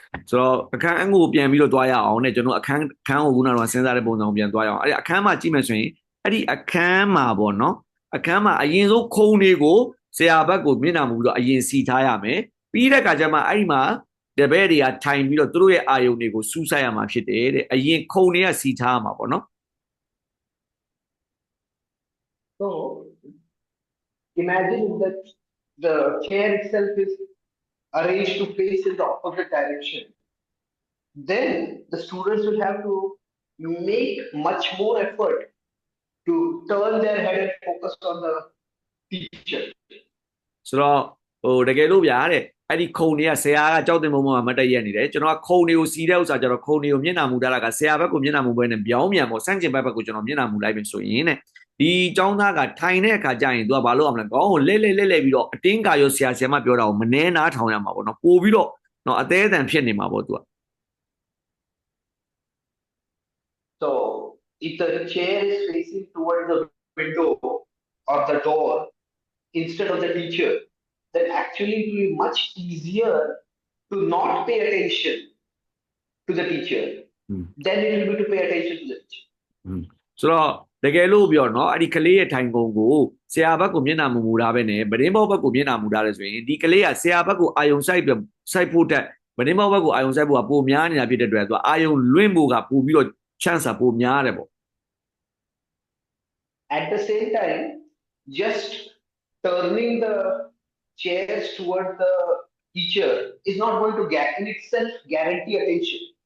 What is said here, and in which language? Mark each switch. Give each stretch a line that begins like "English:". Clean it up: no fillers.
Burmese: So အခန်းကိုပြန်ပြီးတော့တွားရအောင်နဲ့ကျွန်တော်အခန်းကိုခုနကတော့စဉ်းစားတဲ့ပုံစံကိုပြန်တွားရအောင်အဲ့ဒီအခန်းမှာကြည့်မယ်ဆိုရင်အဲ့ဒီအခန်းမှာပေါ့နော်အခန်းမှာအရင်ဆုံးခုံတွေကိုဆရာဘက်ကိုမျက်နှာမူပြီးတော့အရင်စီထားရမယ်ပြီးတဲ့အခါကျမှအဲ့ဒီမှာတပည့်တွေကထိုင်ပြီးတော့သူတို့ရဲ့အာယုံတွေကိုစူးစိုက်ရမှာဖြစ်တယ်တဲ့အရင်ခုံတွေကစီထားရမှာပေါ့နော်
English: So imagine that the chair itself is arranged to face in the opposite direction. Then the students will have to make much more effort to turn their head and focus on the teacher.
Burmese: So တကယ်လို့ဗျာတဲ့အဲ့ဒီခုံတွေကဆရာကကြောက်တင်မုံမှာမတက်ရက်နေတယ်ကျွန်တော်ကခုံတွေကိုစီးတဲ့ဥစ္စာကျတော့ခုံတွေကိုမျက်နှာမူထားတာကဆရာဘက်ကိုမျက်နှာမူပွဲနဲ့ပြောင်းမြန်ပေါ့စန့်ကျင်ဘက်ကိုကျွန်တော်မျက်နှာမူလိုက်ပြီဆိုရင်တဲ့ဒီចောင်းသားကထိုင်တဲ့အခါကျရင်သူကဘာလုပ်အောင်လဲခေါင်းကိုလဲပြီးတော့အတင်းကာရောဆရာမပြောတာကိုမနှဲနားထောင်ရမှာပေါ့နော်ပို့ပြီးတော့နော်အသေးအတန်ဖြစ်နေမှာပေါ့သူက
English: So if the chair is facing towards the window or the door instead of the teacher, then actually it will be much easier to not pay attention to the teacher than it will be to pay attention to the teacher.
Burmese: So တကယ်လို့ပြောနော်အဲ့ဒီကလေးရဲ့ထိုင်ကုန်ကိုဆရာဘက်ကိုမျက်နှာမူထားပဲနဲ့ဗဒင်းဘောဘက်ကိုမျက်နှာမူထားတယ်ဆိုရင်ဒီကလေးကဆရာဘက်ကိုအာယုံစိုက်ဖို့တက်ဗဒင်းဘောဘက်ကိုအာယုံစိုက်ဖို့ကပိုများနေတာဖြစ်တဲ့အတွက်သူအာယုံလွင့်ဖို့ကပိုပြီးတော့ chance ပိုများတယ်ပေါ့
English: At the same time, just turning the chairs towards the teacher is not going to in itself guarantee attention.